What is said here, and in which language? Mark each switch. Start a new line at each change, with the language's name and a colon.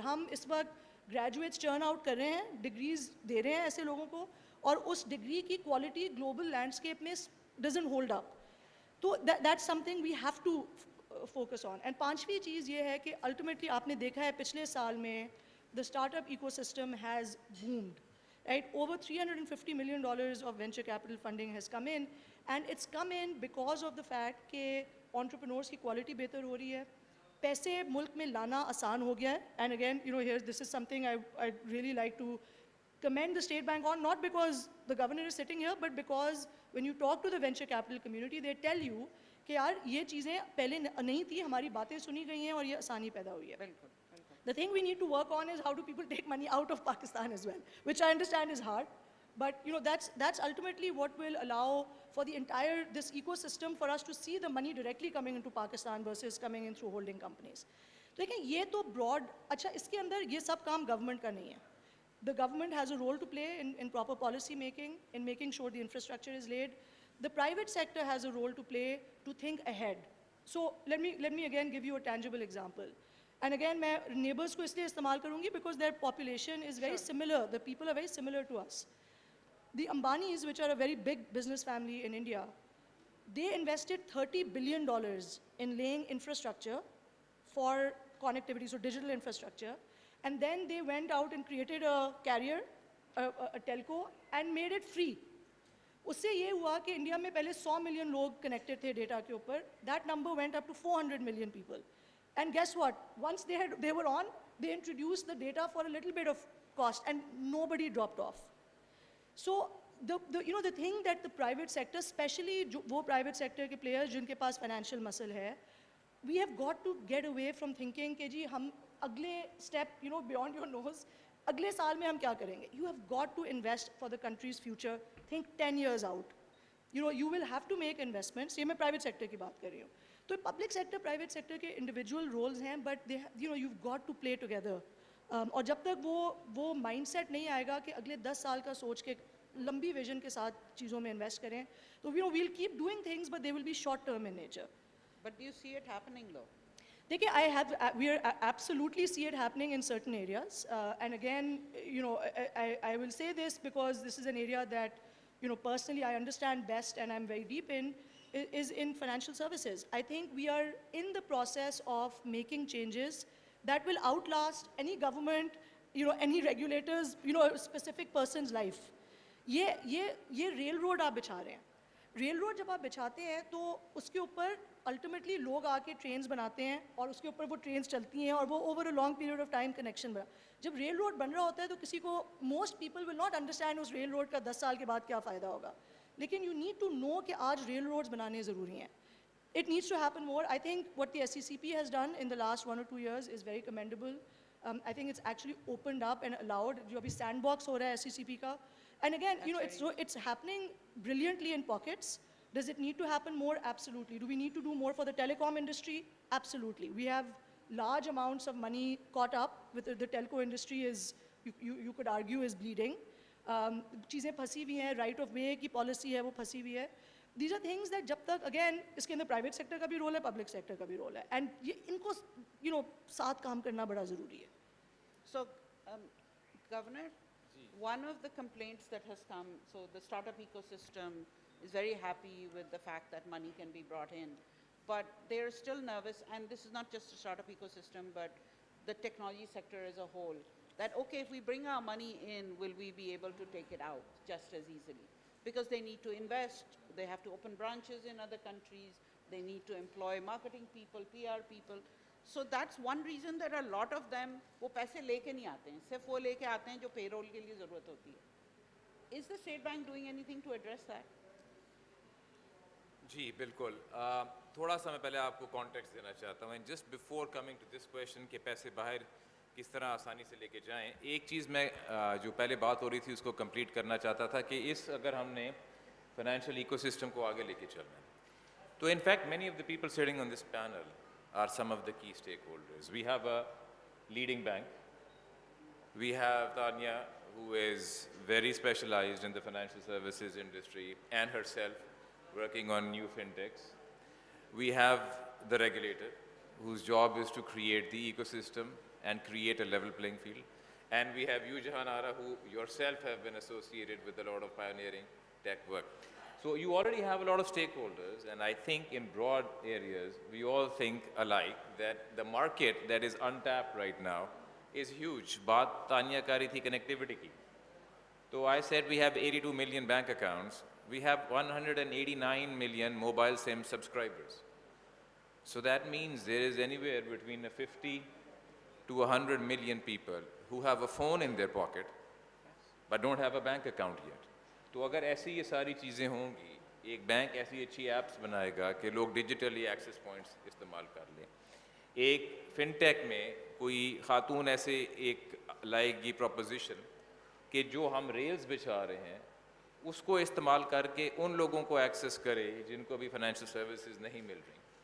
Urdu: ہم اس وقت گریجویٹس چرن آؤٹ کر رہے ہیں, ڈگریز دے رہے ہیں ایسے لوگوں کو, اور اس ڈگری کی کوالٹی گلوبل لینڈسکیپ میں
English: Doesn't hold up. تو that's something we have to focus on. And
Urdu: پانچویں چیز یہ ہے کہ الٹیمیٹلی آپ نے دیکھا ہے پچھلے سال میں
English: the startup ecosystem has boomed, right? Over $350 million of venture capital funding has come in, and it's come in because of the fact
Urdu: کہ entrepreneurs کی quality بہتر ہو رہی ہے, پیسے ملک میں لانا آسان ہو گیا ہے.
English: And again, here this is something I'd really like to commend the State Bank on, not because the governor is sitting here, but because when you talk to the venture capital community, they tell you
Urdu: کہ یار یہ چیزیں پہلے نہیں تھی, ہماری باتیں سنی گئی ہیں اور یہ آسانی پیدا ہوئی ہے. بالکل.
English: The thing we need to work on is how do people take money out of Pakistan as well, which I understand is hard, but that's ultimately what will allow for the entire this ecosystem for us to see the money directly coming into Pakistan versus coming in through holding companies.
Urdu: لیکن یہ تو Broad, اچھا اس کے اندر یہ سب کام government کا نہیں ہے.
English: The government has a role to play in proper policy making, in making sure the infrastructure is laid. The private sector has a role to play to think ahead. So let me again give you a tangible example. And again
Urdu: میں neighbours کو اس لیے استعمال کروں گی
English: because their population is very similar, the people are very similar to us. The Ambanis, which are a very big business family in India, they invested $30 billion in laying infrastructure for connectivity, so digital infrastructure, and then they went out and created a carrier, a telco, and made it free.
Urdu: اس سے یہ ہوا کہ India میں پہلے 100 million لوگ connected تھے data کے اوپر,
English: that number went up to 400 million people. And guess what? Once they were on, they introduced the data for a little bit of cost, and nobody dropped off. So the thing that the private sector, especially
Urdu: wo private sector ke players جن کے پاس financial muscle ہے,
English: we have got to get away from thinking
Urdu: کہ جی ہم اگلے
English: step beyond your nose,
Urdu: اگلے سال میں ہم کیا کریں گے.
English: You have got to invest for the country's future. Think 10 years out. You will have to make investments.
Urdu: یہ میں private sector کی بات کر رہی ہوں. تو پبلک سیکٹر پرائیویٹ سیکٹر کے انڈیویجول رولز ہیں, but
English: you've got to play together.
Urdu: اور جب تک وہ مائنڈ سیٹ نہیں آئے گا کہ اگلے 10 سال کا سوچ کے لمبی ویژن کے ساتھ چیزوں میں انویسٹ کریں, تو
English: we'll keep doing things, but they will be short term in nature. But do you see it happening though? دیکھیے we absolutely see it happening in certain areas, and again I will say this because this is an area that personally I understand best and I'm very deep in, is in financial services. I think we are in the process of making changes that will outlast any government, any regulators, a specific person's life.
Urdu: یہ rail road آپ بچھا رہے ہیں. Rail road جب آپ بچھاتے ہیں تو اس کے اوپر الٹیمیٹلی لوگ آ کے ٹرینز بناتے ہیں, اور اس کے اوپر وہ ٹرینز چلتی ہیں, اور وہ
English: over a long period of time
Urdu: connection بنا. جب ریل روڈ بن رہا ہوتا ہے تو کسی کو,
English: most people will not understand
Urdu: اس rail road کا 10 سال کے بعد کیا فائدہ ہوگا, لیکن
English: you need to know
Urdu: کہ آج ریل روڈز بنانے ضروری ہیں.
English: It needs to happen more. I think what the SCCP has done in the last 1 or 2 years is very commendable. I think it's actually opened up and allowed,
Urdu: جو ابھی send box ہو رہا ہے SCCP کا.
English: And again, it's happening brilliantly in pockets. Does it need to happen more? Absolutely. Do we need to do more for the telecom industry? Absolutely. We have large amounts of money caught up with the telco industry is, you could argue is bleeding.
Urdu: چیزیں پھنسی ہوئی ہیں, right of way کی policy ہے وہ پھنسی ہوئی ہے.
English: these are things that
Urdu: جب تک اگین اس کے اندر پرائیویٹ سیکٹر کا بھی رول ہے, پبلک سیکٹر کا بھی رول ہے, اینڈ یہ ان کو ساتھ کام کرنا بڑا ضروری ہے.
English: So, Governor, one of the complaints that has come, so the startup ecosystem is very happy with the fact that money can be brought in, but they're still nervous, and this is not just a startup ecosystem, but the technology sector as a whole, that, okay, if we bring our money in, will we be able to take it out just as easily? Because they need to invest, they have to open branches in other countries, they need to employ marketing people, PR people. So that's one reason that a lot of them,
Urdu: وہ پیسے لے کے نہیں آتے ہیں, صرف وہ لے کے آتے ہیں جو پے رول کے لیے ضرورت ہوتی ہے.
English: Is the State Bank doing anything to address that?
Urdu: جی بالکل. تھوڑا سا میں پہلے آپ کو کانٹیکسٹ دینا چاہتا ہوں.
English: just before coming to this question
Urdu: کہ پیسے باہر کس طرح آسانی سے لے کے جائیں, ایک چیز میں جو پہلے بات ہو رہی تھی اس کو کمپلیٹ کرنا چاہتا تھا کہ اگر ہم نے فائنینشیل ایکو سسٹم کو آگے لے کے چلنا ہے تو
English: In fact many of the people sitting on this panel are some of the key stakeholders. We have a leading bank. We have Tania, who is very specialized in the financial services industry and herself working on new fintechs. We have the regulator, whose job is to create the ecosystem and create a level playing field. And we have you, Jehan Ara, who yourself have been associated with a lot of pioneering tech work. So you already have a lot of stakeholders, and I think in broad areas, we all think alike that the market that is untapped right now is huge.
Urdu: Baat Tania kari thi connectivity ki.
English: So I said we have 82 million bank accounts. We have 189 million mobile SIM subscribers. So that means there is anywhere between 50 to 100 million people who have a phone in their pocket, but don't have a bank account yet.
Urdu: تو اگر ایسی یہ ساری چیزیں ہوں گی, ایک bank ایسی اچھی ایپس بنائے گا کہ لوگ ڈیجیٹلی ایکسیس پوائنٹس استعمال کر لیں, ایک فن ٹیک میں کوئی خاتون ایسے ایک لائے گی پروپوزیشن کہ جو ہم ریلز بچھا رہے ہیں اس کو استعمال کر کے ان لوگوں کو ایکسیس کرے جن کو بھی فائنینشیل سروسز نہیں مل رہی.